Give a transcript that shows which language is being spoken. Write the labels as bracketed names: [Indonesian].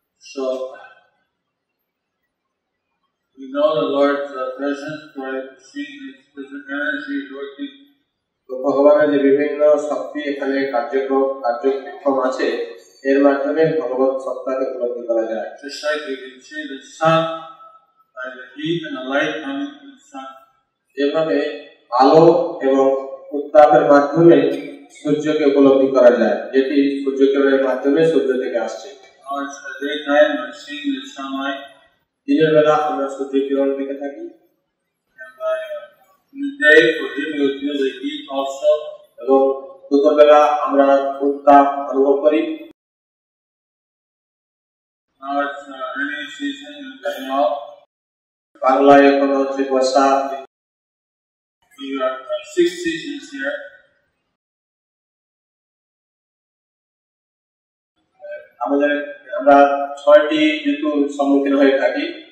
[English] So we know the Lord's presence by seeing His present energy working. [Bangla] তো ভগবানের যে বিভিন্ন শক্তি এখানে কার্যক্রম আছে এর মাধ্যমে ভগবত সত্তাকে উপলব্ধি করা যায়। [English] Just like we can see the sun, by the heat and the light coming from the sun. [Bangla] এভাবে আলো এবং উত্তাপের মাধ্যমে সূর্যকে উপলব্ধি করা যায়, যেটি সূর্যকিরণের মাধ্যমে সূর্য থেকে আসছে। [English] Now it's the daytime, we're seeing the sunlight. [Bangla] দিনের বেলা আমরা সূর্যকিরণ দেখে থাকি। [English] And by midday, for him, we will feel the heat also. [Bangla] এবং দুপুরবেলা আমরা উত্তাপ অনুভব করি। [English] Now it's rainy season in Bengal. [Bangla] বাংলায় এখন হচ্ছে বর্ষা। [English] We have 6 seasons here. [Bangla] আমরা 6টি ঋতুর সম্মুখীন হয়ে থাকি।